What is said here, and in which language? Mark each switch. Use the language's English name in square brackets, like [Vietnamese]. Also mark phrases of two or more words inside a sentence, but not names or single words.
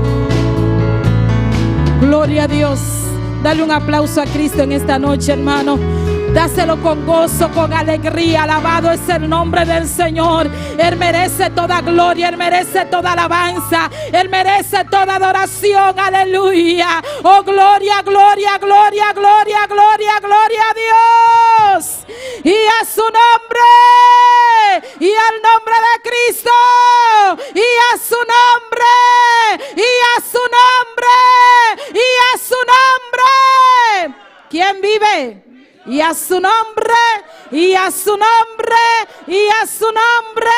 [Spanish] Gloria a Dios. Dale un aplauso a Cristo en esta noche, hermano. Dáselo con gozo, con alegría. Alabado es el nombre del Señor. Él merece toda gloria, Él merece toda alabanza, Él merece toda adoración. Aleluya. Oh, gloria, gloria, gloria, gloria, gloria, gloria a Dios. Y a su nombre. Y al nombre de Cristo. Y a su nombre. Y a su nombre. Y a su nombre. ¿Quién vive? Y a su nombre, y a su nombre, y a su nombre.